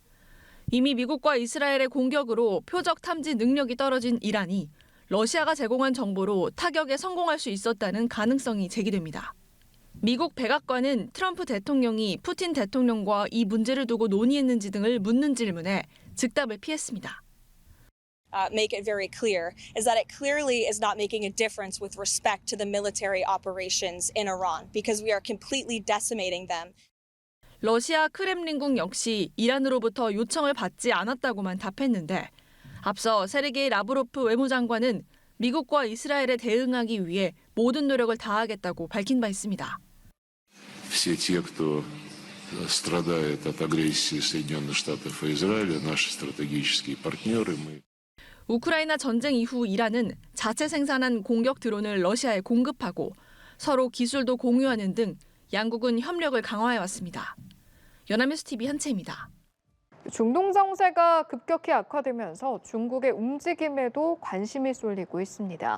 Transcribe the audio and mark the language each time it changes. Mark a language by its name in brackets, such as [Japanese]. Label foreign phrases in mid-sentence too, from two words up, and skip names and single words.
[Korean] 이미 미국과 이스라엘의 공격으로 표적 탐지 능력이 떨어진 이란이 러시아가 제공한 정보로 타격에 성공할 수 있었다는 가능성이 제기됩니다. 미국 백악관은 트럼프 대통령이 푸틴 대통령과 이 문제를 두고 논의했는지 등을 묻는 질문에 즉답을 피했습니다. [English] Make it very clear is that it clearly is not making a difference with respect to the military operations in Iran because we are completely decimating them. [Korean] 러시아 크렘린궁 역시 이란으로부터 요청을 받지 않았다고만 답했는데 앞서 세르게이 라브로프 외무장관은 미국과 이스라엘에 대응하기 위해 모든 노력을 다하겠다고 밝힌 바 있습니다. [Russian] Все те, кто страдает от агрессии Соединенных Штатов и Израиля, наши стратегические партнеры, мы [Korean] 우크라이나 전쟁 이후 이란은 자체 생산한 공격 드론을 러시아에 공급하고 서로 기술도 공유하는 등 양국은 협력을 강화해왔습니다. 연합뉴스 TV 한채입니다. 중동 정세가 급격히 악화되면서 중국의 움직임에도 관심이 쏠리고 있습니다.